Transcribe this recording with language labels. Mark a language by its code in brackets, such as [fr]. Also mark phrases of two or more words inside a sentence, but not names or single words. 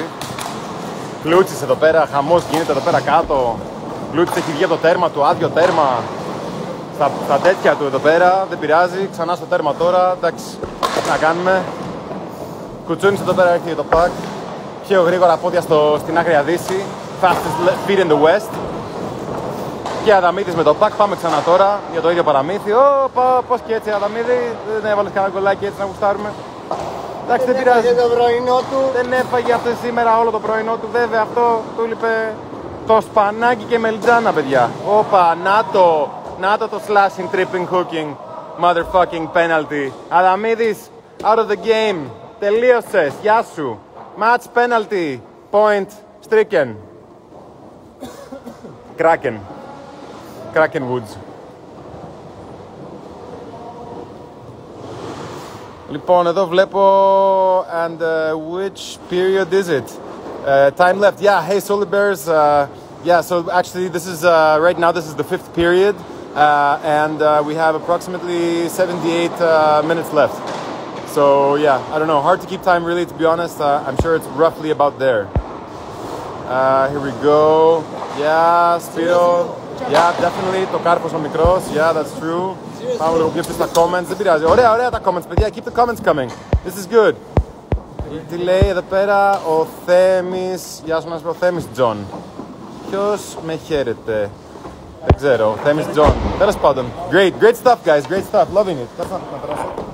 [el] Πλούτσης εδώ πέρα, χαμός γίνεται εδώ πέρα κάτω. Πλούτσης έχει βγει από το τέρμα του, άδειο τέρμα. Στα τέτοια του εδώ πέρα, δεν πειράζει. Ξανά στο τέρμα τώρα, εντάξει, τι να κάνουμε. Κουτσούνης εδώ πέρα έρχεται το πακ. Πιο γρήγορα πόδια στην άγρια δύση. [en] Fastest feet in the west. [el] Και Αδαμίδης με το πακ, πάμε ξανά τώρα για το ίδιο παραμύθι. Πώς και έτσι Αδαμίδη, δεν έβαλες κανένα γκολάκι έτσι να γουστάρουμε. Εντάξει, δεν πειράζει. Το πρωινό του. Δεν έφαγε αυτό σήμερα όλο το πρωινό του, βέβαια αυτό του λείπε το σπανάκι και μελιτζάνα, παιδιά. Όπα, να το [en] slashing, tripping, hooking. motherfucking penalty. Adamidis out of the game. [el] Τελείωσες. Γεια σου. [en] Match penalty. Point stricken. Kraken Woods. [el] Λοιπόν, εδώ βλέπω, [en] and which period is it? Time left. Yeah, hey Solar Bears. Yeah, so actually this is, right now this is the 5th period. And we have approximately 78 minutes left. So yeah, I don't know, hard to keep time really, to be honest. I'm sure it's roughly about there. Here we go. Yeah, Spiro. Yeah, definitely. [el] Το κάρπος ο μικρός. [en] Yeah, that's true. [el] Πάμε λίγο πιο στα comments. Δεν πειράζει. Ωραία τα comments, παιδιά. [en] Keep the comments coming. This is good. [el] Τι λέει εδώ πέρα ο Θέμης. Γεια σου, να σου πω, Θέμης Τζον. Ποιος με χαίρεται? Δεν ξέρω. Θέμης Τζον. Τέλος πάντων. [en] Great stuff, guys. Great stuff. Loving it. That's not [el] να περάσω.